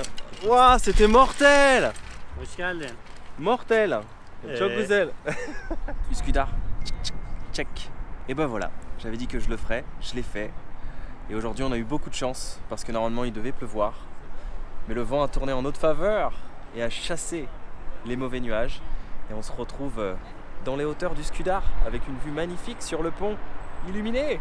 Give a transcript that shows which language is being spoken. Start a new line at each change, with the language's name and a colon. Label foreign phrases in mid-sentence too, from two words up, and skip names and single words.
French: Waouh, c'était mortel.
Turkish: Hoş geldin. Mortel. Çok güzel. Üsküdar.
French: Check. Et ben voilà, j'avais dit que je le ferais, je l'ai fait. Et aujourd'hui on a eu beaucoup de chance parce que normalement il devait pleuvoir. Mais le vent a tourné en notre faveur et a chassé les mauvais nuages. Et on se retrouve dans les hauteurs d'Üsküdar avec une vue magnifique sur le pont illuminé.